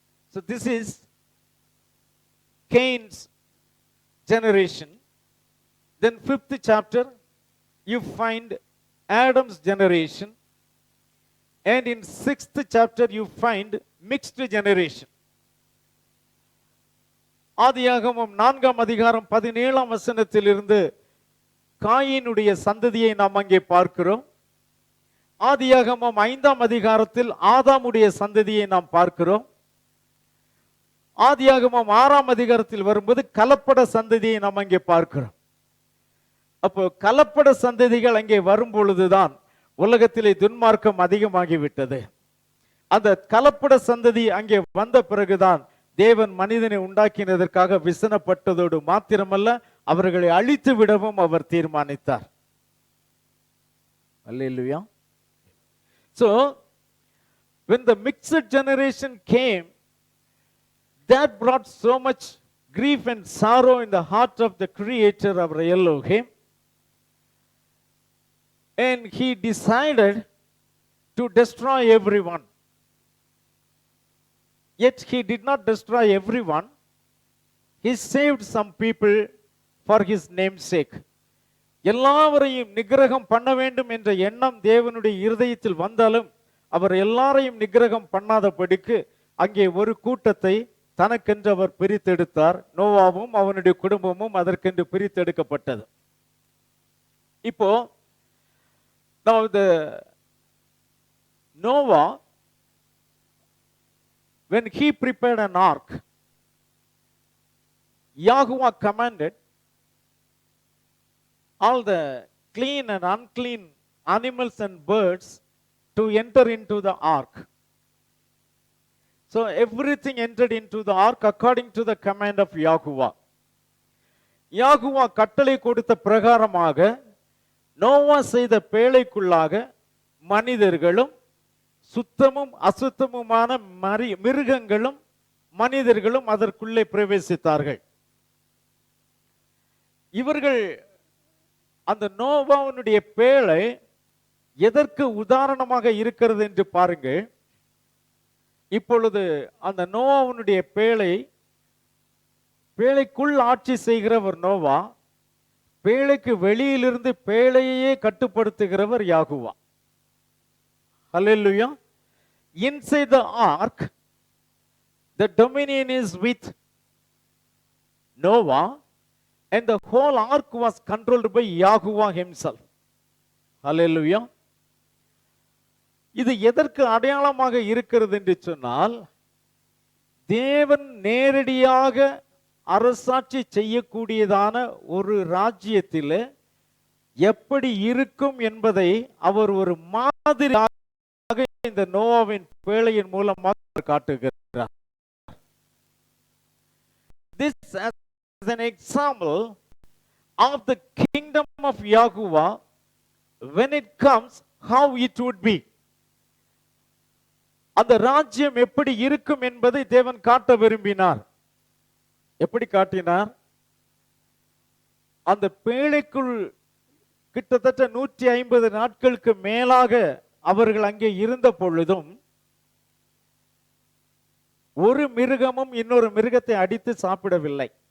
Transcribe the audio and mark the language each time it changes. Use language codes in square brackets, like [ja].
[en] So this is Cain's generation. Then 5th chapter, you find Adam's generation. And in 6th chapter, you find mixed generation. [ta] ஆதியாகமம் 4ஆம் அதிகாரம் 17ஆம் வசனத்திலிருந்து காயினுடைய சந்ததியை நாம் அங்கே பார்க்கிறோம். ஆதியாகமம் 5ஆம் அதிகாரத்தில் ஆதாமுடைய சந்ததியை நாம் பார்க்கிறோம். ஆதியாகமம் 6ஆம் அதிகாரத்தில் வரும்போது கலப்பட சந்ததியை நாம் அங்கே பார்க்கிறோம். அப்போ கலப்பட சந்ததிகள் அங்கே வரும் பொழுதுதான் உலகத்திலே துன்மார்க்கம் அதிகமாகிவிட்டது. அந்த கலப்பட சந்ததி அங்கே வந்த பிறகுதான் தேவன் மனிதனை உண்டாக்கினதற்காக விசனப்பட்டதோடு மாத்திரமல்ல, அவர்களை அழித்து விடவும் அவர் தீர்மானித்தார். அல்லேலூயா. [en] So when the mixed generation came, that brought so much grief and sorrow in the heart of the Creator of Elohim, and he decided to destroy everyone. Yet he did not destroy everyone. He saved some people for his name's sake. [ta] எல்லாவரையும் நிகிரகம் பண்ண வேண்டும் என்ற எண்ணம் தேவனுடைய இருதயத்தில் வந்தாலும் அவர் எல்லாரையும் நிகிரகம் பண்ணாதபடிக்கு அங்கே ஒரு கூட்டத்தை தனக்கென்று அவர் பிரித்தெடுத்தார். நோவாவும் அவனுடைய குடும்பமும் அதற்கென்று பிரித்தெடுக்கப்பட்டது. இப்போ [en] now the Noah, when he prepared an ark, Yahweh commanded all the clean and unclean animals and birds to enter into the ark. So everything entered into the ark according to the command of Yahweh. [ta] Yahweh கட்டளை கொடுத்த பிரகாரமாக நோவா செய்த பேழைக்குள்ளாக மனிதர்களும் சுத்தமும் அசுத்தமுமான மிருகங்களும் மனிதர்களும் அதற்குள்ளே பிரவேசித்தார்கள். இவர்கள் அந்த நோவாவுடைய பேழை எதற்கு உதாரணமாக இருக்கிறது என்று பாருங்கள். இப்பொழுது அந்த நோவாவுடைய பேழைக்குள் ஆட்சி செய்கிறவர் நோவா, பேழைக்கு வெளியிலிருந்து பேழையே கட்டுப்படுத்துகிறவர் யாகுவா. ஹல்லேலூயா. [en] Inside the ark, the dominion is with Noah, and the whole ark was controlled by Yahuwah himself. Hallelujah. [ta] இது எதற்கு அடையாளமாக இருக்கிறது என்று சொன்னால், தேவன் நேரடியாக அரசாட்சி செய்யக்கூடியதான ஒரு ராஜ்யத்தில் எப்படி இருக்கும் என்பதை அவர் ஒரு மாதிரியாக இந்த நோவாவின் பேழையின் மூலமாக காட்டுகிறார். [en] This as an example of the kingdom of Yahuwah, when it comes, how it would be. [ta] அந்த ராஜ்யம் எப்படி இருக்கும் என்பதை தேவன் காட்ட விரும்பினார். எப்படி காட்டினார்? அந்த பேழைக்குள் கிட்டத்தட்ட 150 நாட்களுக்கு மேலாக அவர்கள் அங்கே இருந்த பொழுதும் ஒரு மிருகமும் இன்னொரு மிருகத்தை அடித்து சாப்பிடவில்லை.